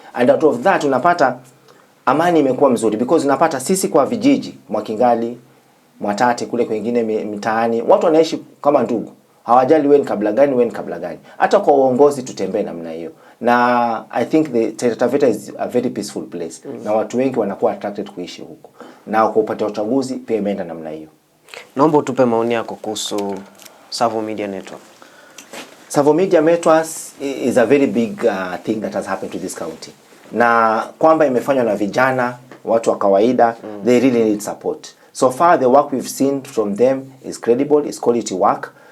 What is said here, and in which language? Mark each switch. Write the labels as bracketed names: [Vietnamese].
[English] And out of that [Swahili] unapata amani imekuwa mzuri, because unapata sisi kwa vijiji, Mwakingali, Mwatate kule kwingine mitaani, watu wanaishi kama ndugu. Hawajali wewe ni kabila gani, wewe ni kabila gani. Hata kwa uongozi tutembee namna hiyo. [English] Na I think the Taita Taveta is a very peaceful place. [Swahili] Na watu wengi wanakuwa attracted kuishi huko. Na kwa upande wa uchaguzi pia imeenda namna hiyo. Naomba utupe maoni yako kuhusu Savo Media Network. [English] Savo Media Networks is a very big thing that has happened to this county. [Swahili] Na kwamba imefanywa na vijana, watu wa kawaida, [English] they really need support. So far the work we've seen from them is credible, is quality work.